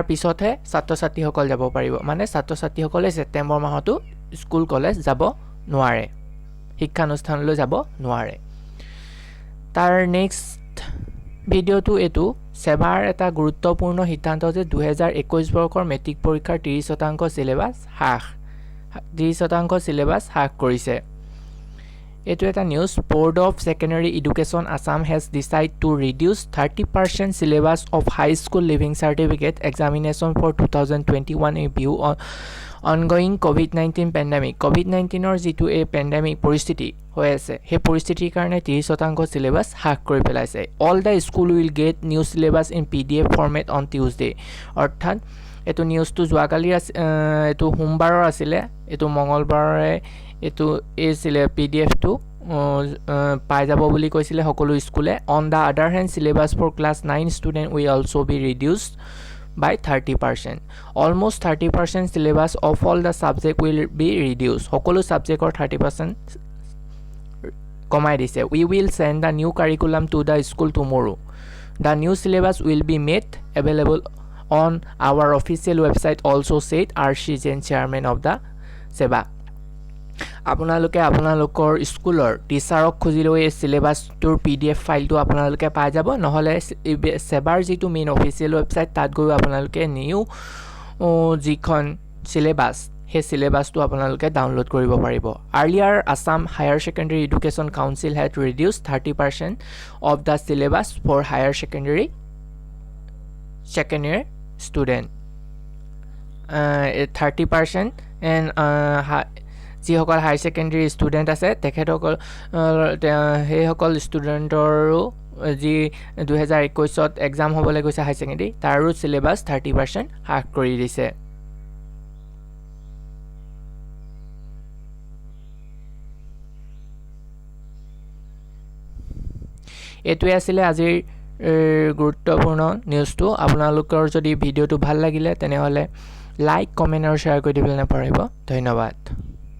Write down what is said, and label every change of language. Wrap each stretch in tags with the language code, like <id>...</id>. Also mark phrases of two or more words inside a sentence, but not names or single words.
<as>পিছতহে ছাত্ৰ-ছাত্ৰীসকল যাব পাৰিব মানে ছাত্ৰ-ছাত্ৰীসকলে ছেপ্টেম্বৰ মাহতো স্কুল কলেজ যাব নোৱাৰে শিক্ষানুষ্ঠানলৈ যাব নোৱাৰে তাৰ</as> <en>next video</en> <as>এটো সেবাৰ এটা গুৰুত্বপূৰ্ণ সিদ্ধান্ত যে 2021 বৰ্ষৰ মেট্ৰিক পৰীক্ষাৰ 30% সিলেবাস হ্ৰাস 30% সিলেবাস হ্ৰাস কৰিছে এটো এটা নিউজ</as> <en>Board of Secondary Education Assam has decided to reduce 30% syllabus of high school leaving certificate examination for 2021 in view on ongoing COVID-19 pandemic</en> <as>COVID-19 যিটো এই pandemic পৰিস্থিতি হৈ আছে সেই পৰিস্থিতিৰ কাৰণে 30% syllabus হ্ৰাস কৰি পেলাইছে</as> <en>all the school will get new syllabus in PDF format on Tuesday</en> <as>অৰ্থাৎ এটো নিউজটো যোৱাকালি এটো সোমবাৰৰ আছিল এটো মঙ্গলবাৰে এটো এছিলে PDF টো পাই যাব বুলি কৈছিলে সকলো স্কুলে</as> <en>on the other hand syllabus for class 9 student will also be reduced by 30% almost 30% syllabus of all the subject will be reduced</en> <as>সকলো subjectৰ 30% কমাই দিছে</as> <en>we will send the new curriculum to the school tomorrow the new syllabus will be made available on our official website also said RC Jain chairman of the SEBA</en> <as>আপোনালোকে আপোনালোকৰ স্কুলৰ টিচাৰক খুজিলেও এই সিলেবাসটোৰ PDF ফাইলটো আপোনালোকে পাই যাব নহলে সেবাৰ যিটো</as> <en>main official website</en> <as>তাত গৈ আপোনালোকে নিউ যিখন সিলেবাস হে সিলেবাসটো আপোনালোকে ডাউনলোড কৰিব পাৰিব</as> <en>earlier Assam Higher Secondary Education Council had reduced 30% of the syllabus for higher secondary second year student</en> <as>30% and যিসকল</as> <en>high secondary student</en> <as>আছে তেখেতসকল হেসকল ষ্টুডেন্টৰো যি 2021 ত এক্সাম হ'বলৈ গৈছে</as> <en>high secondary</en> <as>তাৰো সিলেবাস 30% হ্ৰাস কৰি দিছে এটোৱে আছিল আজিৰ গুৰুত্বপূৰ্ণ নিউজটো আপোনালোকৰ যদি ভিডিঅ'টো ভাল লাগিলে তেনেহলে</as> <en>like comment</en> <as>আৰু শেয়াৰ কৰি দিবলৈ নাপাহৰিব ধন্যবাদ</as>